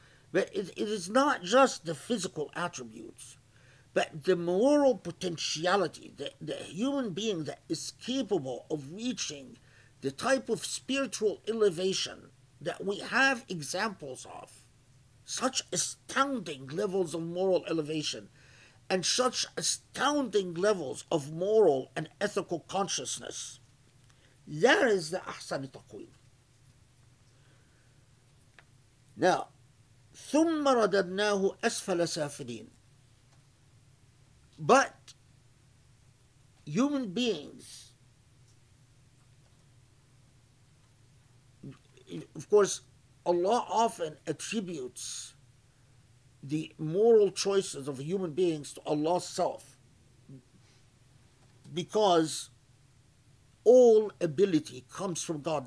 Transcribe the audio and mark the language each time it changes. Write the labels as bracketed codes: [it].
[en] But it is not just the physical attributes, but the moral potentiality, the human being that is capable of reaching the type of spiritual elevation that we have examples of, such astounding levels of moral elevation and such astounding levels of moral and ethical consciousness. That is the Ahsan Taqweem. [ar] Now, ثُمَّ رَدَدْنَاهُ أَسْفَلَ سَافِلِينَ. [en] But human beings, of course, Allah often attributes the moral choices of human beings to Allah's self, because all ability comes from God.